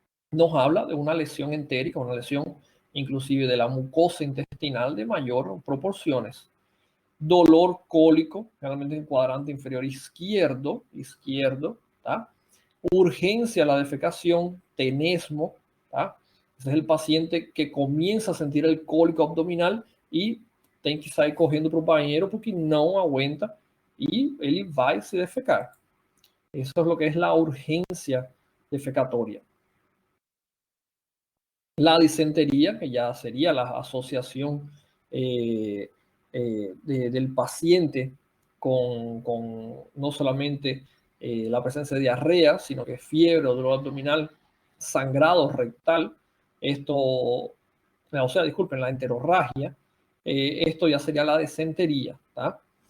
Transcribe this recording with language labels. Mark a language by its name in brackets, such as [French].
[Spanish] Nos habla de una lesión entérica, una lesión inclusive de la mucosa intestinal de mayor proporciones. Dolor cólico, generalmente en el cuadrante inferior izquierdo, ¿tá? Urgencia a la defecación, tenesmo, ¿tá? Ese es el paciente que comienza a sentir el cólico abdominal y [Portuguese] tem que sair correndo para o banheiro porque não aguenta y ele vai se defecar. [Spanish] Eso es lo que es la urgencia defecatoria. La disentería, que ya sería la asociación del paciente con no solamente la presencia de diarrea, sino que fiebre o dolor abdominal, sangrado rectal, esto, o sea, disculpen, la enterorragia, esto ya sería la disentería, ¿tá?